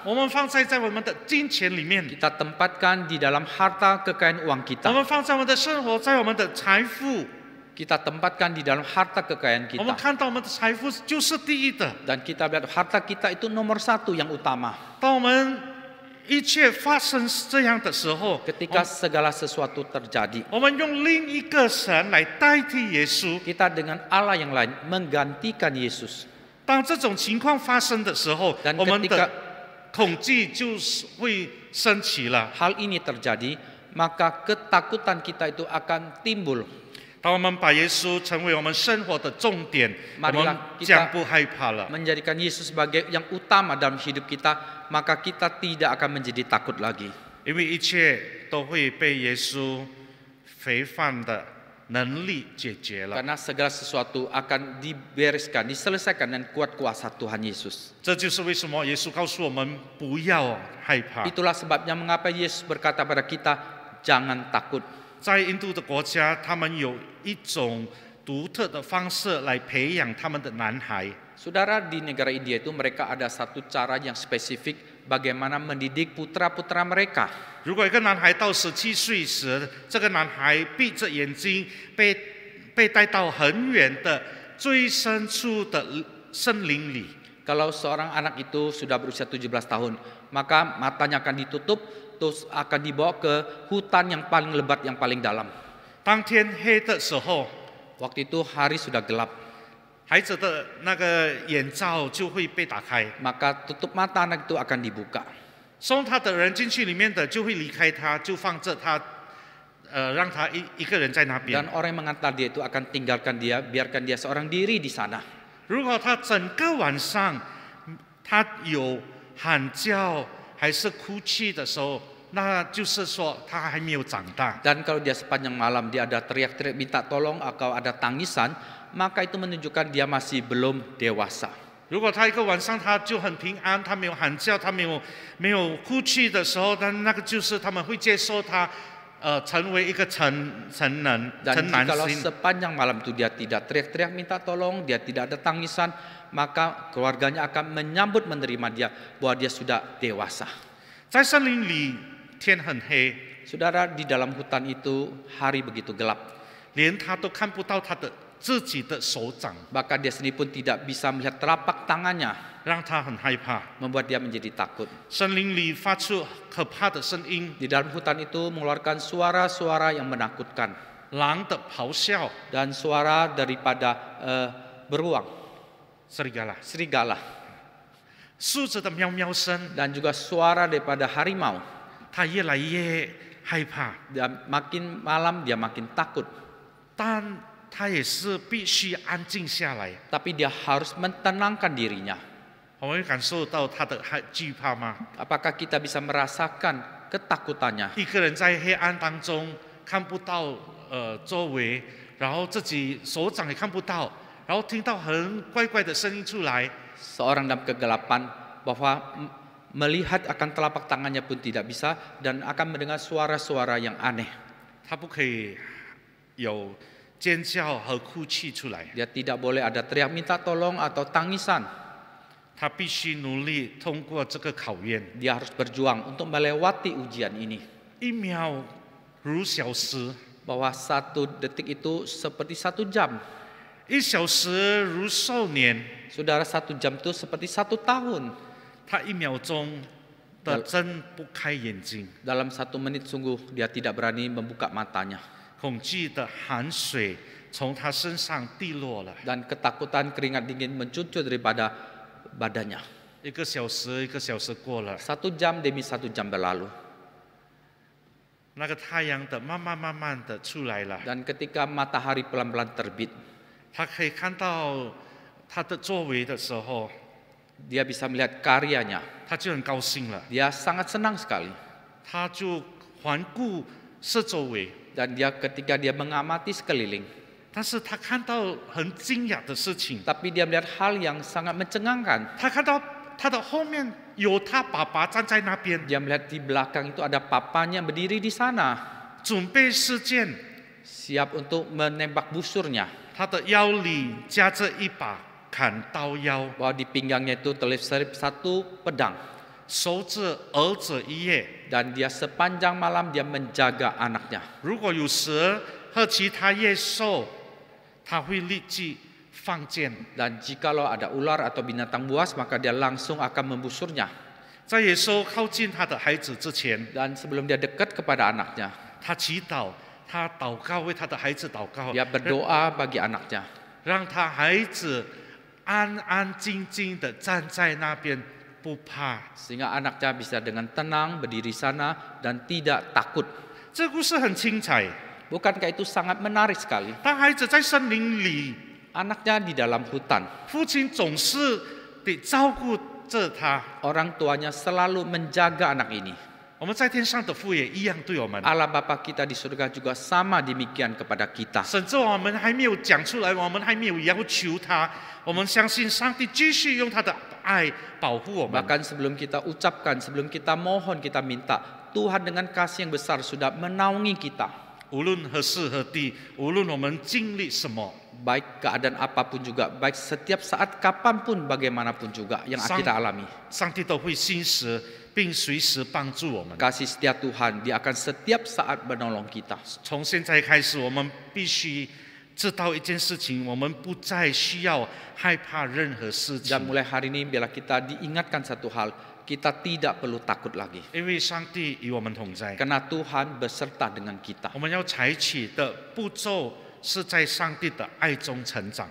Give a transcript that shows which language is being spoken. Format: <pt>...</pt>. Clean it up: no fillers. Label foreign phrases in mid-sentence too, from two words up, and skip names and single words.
<zh>我们放在我们的金钱里面，</zh> <id>Kita tempatkan di dalam harta kekayaan uang</id> <zh>我</zh> <id>kita.</id> <zh>们放在我们的生活，在我们的财富，</zh> <id>Kita tempatkan di dalam harta kekayaan</id> <zh>我们</zh> <id>kita.</id> <zh>看到我们的财富就是第一的。</zh> <id>Dan kita lihat harta kita itu nomor satu yang utama.</id> <zh>当我们一切发生这样的时候，</zh> <id>Ketika segala sesuatu terjadi,</id> <zh>我们用另一个神来代替耶稣。</zh> <id>kita dengan Allah yang lain menggantikan Yesus.</id> <zh>当这种情况发生的时候，</zh> <id>Dan</id> <zh>我们</zh> <id>ketika</id> <zh>的恐惧就是会升起了。</zh> <id>hal ini terjadi, maka ketakutan kita itu akan timbul.</id> <zh>当我们把耶稣成为我们生活的重点，我</zh> <id>Marilah</id> <zh>们</zh> <id>kita</id> <zh>将不害怕了。</zh> <id>Menjadikan Yesus sebagai yang utama dalam hidup kita, maka kita tidak akan menjadi takut lagi.</id> <zh>因为一切都会被耶稣肥放的能力解决了。</zh> <id>Karena segala sesuatu akan dibereskan, diselesaikan dengan kuat kuasa Tuhan Yesus.</id> <zh>这就是为什么耶稣告诉我们不要害怕。</zh> <id>Itulah sebabnya mengapa Yesus berkata pada kita, jangan takut.</id> <zh>在印度的国家，他们有一种独特的方式来培养他们的男孩。</zh> <id>Saudara, di negara India itu mereka ada satu cara yang spesifik bagaimana mendidik putra-putra mereka.</id> <zh>如果一个男孩到17岁时，这个男孩闭着眼睛被带到很远的最深处的森林里。</zh> <id>Kalau seorang anak itu sudah berusia 17 tahun, maka matanya akan ditutup, terus akan dibawa ke hutan yang paling lebat, yang paling dalam.</id> <zh>当天黑的时候，</zh> <id>Waktu itu hari sudah gelap,</id> <zh>孩子的那个眼罩就会被打开，</zh> <id>maka tutup mata anak itu akan dibuka.</id> <zh>送他的人进去里面的就会离开他，就放着他，让他一个人在那边。</zh> <id>Dan orang yang mengantar dia itu akan tinggalkan dia, biarkan dia seorang diri di sana.</id> <zh>如果他整个晚上他有喊叫还是哭泣的时候，那就是说他还没有长大。</zh> <id>Dan kalau dia sepanjang malam dia ada teriak-teriak minta tolong atau ada tangisan, maka itu menunjukkan dia masih belum dewasa.</id> <zh>如果他一个晚上他就很平安，他没有喊叫，他没有哭泣的时候，那个就是他们会接受他，成为一个成男</zh> <id>Dan</id> <zh>性。</zh> <id>jikalau sepanjang malam itu dia tidak teriak-teriak minta tolong, dia tidak ada tangisan, maka keluarganya akan menyambut menerima dia bahwa dia sudah dewasa.</id> <zh>在森林里，天很黑，</zh> <id>Saudara, di dalam hutan itu hari begitu gelap,</id> <zh>连他都看不到他的自己的手掌，</zh> <id>bahkan dia sendiri pun tidak bisa melihat telapak tangannya,</id> <zh>让他很害怕。</zh> <id>membuat dia menjadi takut.</id> <zh>森林里发出可怕的声音，</zh> <id>Di dalam hutan itu mengeluarkan suara-suara yang menakutkan</id> <zh>狼的咆哮，</zh> <id>dan suara daripada beruang, serigala,</id> <zh>树子的喵喵声，</zh> <id>dan juga suara daripada harimau.</id> <zh>他越来越害怕，</zh> <id>Dan makin malam dia makin takut,</id> <zh>但他也是必须安静下来。</zh> <id>tapi dia harus menenangkan dirinya.</id> <zh>我们会感受到他的惧怕吗？</zh> <id>Apakah kita bisa merasakan ketakutannya?</id> <zh>一个人在黑暗当中看不到周围，然后自己手掌也看不到，然后听到很怪怪的声音出来，</zh> <id>Seorang dalam kegelapan bahwa melihat akan telapak tangannya pun tidak bisa dan akan mendengar suara-suara yang aneh.</id> <zh>他不可以有尖叫和哭泣出来，</zh> <id>Dia tidak boleh ada teriak minta tolong atau tangisan.</id> <zh>他必须努力通过这个考验。</zh> <id>Dia harus berjuang untuk melewati ujian ini.</id> <zh>一秒如小时，</zh> <id>Bahwa 1 detik itu seperti 1 jam.</id> <zh>1 小时如寿年。</zh> <id>Saudara, 1 jam itu seperti 1 tahun.</id> <zh>他1秒钟的睁不开眼睛，</zh> <id>Dalam 1 menit sungguh dia tidak berani membuka matanya.</id> <zh>恐惧的汗水从他身上滴落了。</zh> <id>Dan ketakutan keringat dingin mencucur daripada badannya.</id> <zh>1 个小时，1个小时过了，</zh> <id>1 jam demi 1 jam berlalu.</id> <zh>那个太阳的慢慢的出来了，</zh> <id>Dan ketika matahari pelan-pelan terbit,</id> <zh>他可以看到他的作为的时候，</zh> <id>dia bisa melihat karyanya.</id> <zh>他就很高兴了，</zh> <id>Dia sangat senang sekali.</id> <zh>他就环顾四周围，</zh> <id>Dan ketika dia mengamati sekeliling,</id> <zh>但是他看到很惊讶的事情，</zh> <id>tapi dia melihat hal yang sangat mencengangkan.</id> <zh>他看到他的后面有他爸爸站在那边，</zh> <id>Dia melihat di belakang itu ada papanya berdiri di sana,</id> <zh>准备射箭，</zh> <id>siap untuk menembak busurnya.</id> <zh>他的腰里夹着一把砍刀腰，</zh> <id>Bahwa di pinggangnya itu terselip 1 pedang.</id> <zh>守着儿子一夜。</zh> <id>Dan dia sepanjang malam dia menjaga anaknya.</id> <zh>如果有蛇和其他野兽，他会立即放箭。</zh> <id>Dan jikalau ada ular atau binatang buas, maka dia langsung akan membusurnya.</id> <zh>在野兽靠近他的孩子之前，</zh> <id>Dan sebelum dia dekat kepada anaknya,</id> <zh>他祈祷，他祷告，为他的孩子祷告，</zh> <id>dia berdoa bagi anaknya.</id> <zh>让他孩子安安静静的站在那边，不怕。</zh> <id>Sehingga anaknya bisa dengan tenang berdiri sana dan tidak takut.</id> <zh>这故事很精彩。</zh> <id>Bukankah itu sangat menarik sekali?</id> <zh>当孩子在森林里，</zh> <id>Anaknya di dalam hutan.</id> <zh>父亲总是得照顾着他。</zh> <id>Orang tuanya selalu menjaga anak ini.</id> <zh>我们在天上的父也一样对我们。</zh> <id>Allah Bapa kita di surga juga sama demikian kepada kita.</id> <zh>甚至我们还没有讲出来，我们还没有要求他，我们相信上帝继续用他的爱保护我们。</zh> <id>Bahkan sebelum kita ucapkan, sebelum kita mohon, kita minta, Tuhan dengan kasih yang besar sudah menaungi kita.</id> <zh>无论何时何地，无论我们经历什么，</zh> <id>Baik keadaan apapun juga, baik setiap saat kapanpun, bagaimanapun juga yang kita alami.</id> <zh>上帝都会信实并随时帮助我们。</zh> <id>Kasih setia Tuhan, Dia akan setiap saat menolong kita.</id> <zh>从现在开始，我们必须知道一件事情，我们不再需要害怕任何事</zh> <id>Dan</id> <zh>情，</zh> <id>mulai hari ini bila kita diingatkan satu hal, kita tidak perlu takut lagi.</id> <zh>因为上帝与我们同在。</zh> <id>Karena Tuhan beserta dengan kita.</id> <zh>我们要采取的步骤是在上帝的爱中成长，</zh>